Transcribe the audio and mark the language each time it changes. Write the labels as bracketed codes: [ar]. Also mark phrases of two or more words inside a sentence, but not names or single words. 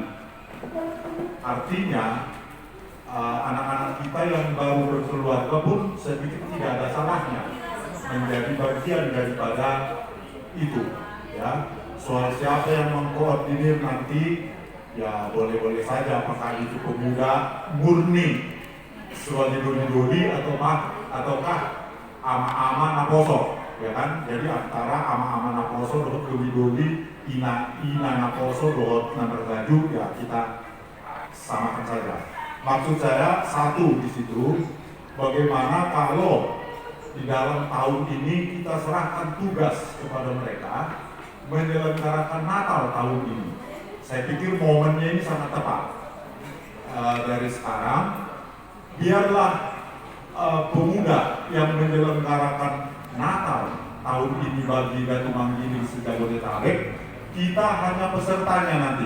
[id] Artinya anak-anak kita yang baru berkeluarga pun saya pikir tidak ada salahnya menjadi bagian daripada itu, ya. Soal siapa yang mengkoordinir nanti, ya boleh-boleh saja apakah itu pemuda murni sebagai dodi-dodi ataukah [bbc] ama-ama naposo, [id] ya kan? Jadi antara [bbc] ama-ama naposo [id] dengan [bbc] dodi-dodi ina naposo [id] dengan nomor baju, ya kita samakan saja. Maksud saya satu di situ, bagaimana kalau di dalam tahun ini kita serahkan tugas kepada mereka menyelenggarakan Natal tahun ini. Saya pikir momennya ini sangat tepat. Dari sekarang, biarlah pemuda yang menyelenggarakan Natal tahun ini bagi Gatu Manggini se-Jabodetabek, kita hanya pesertanya nanti.